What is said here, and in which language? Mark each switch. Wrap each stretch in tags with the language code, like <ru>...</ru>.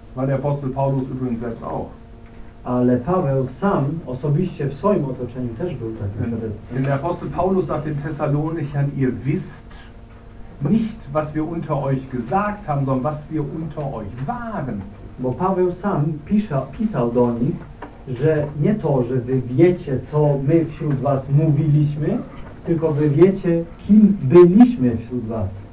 <de>War der Apostel Paulus übrigens selbst auch.</de> <pl>Ale Paweł sam osobiście w swoim otoczeniu też był takim świadectwem.</pl> <de>Denn der Apostel Paulus sagt den Thessalonichern, ihr wisst nicht, was wir unter euch gesagt haben, sondern was wir unter euch waren.</de> <pl>Bo Paweł sam pisał do nich, że nie to, że wy wiecie, co my wśród was mówiliśmy, tylko wy wiecie, kim byliśmy wśród was.</pl>